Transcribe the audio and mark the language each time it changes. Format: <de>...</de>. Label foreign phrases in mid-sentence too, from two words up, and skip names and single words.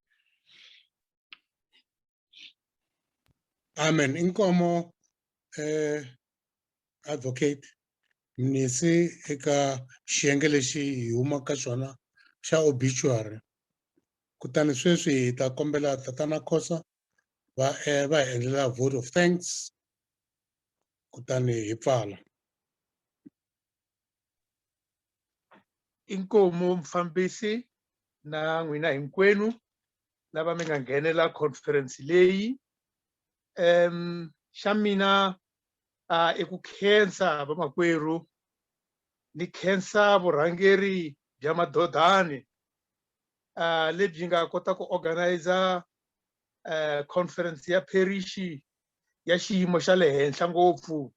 <en>Amen.</en> <ts>Inkomo advocate Mnisi eka xiyenge lexi hi humaka xona xa obituary. Kutani sweswi hi ta kombela tatana Khosa va hi endlela vote of thanks, kutani hi pfala. inkomo mfambisi na n'wina hinkwenu lava mi nga nghenela conference leyi. Xa mina i ku khensa vamakwerhu, ni khensa vurhangeri bya Madodana lebyi nga kota ku organizer conference ya parish ya xiyimo xa le henhla ngopfu.</ts>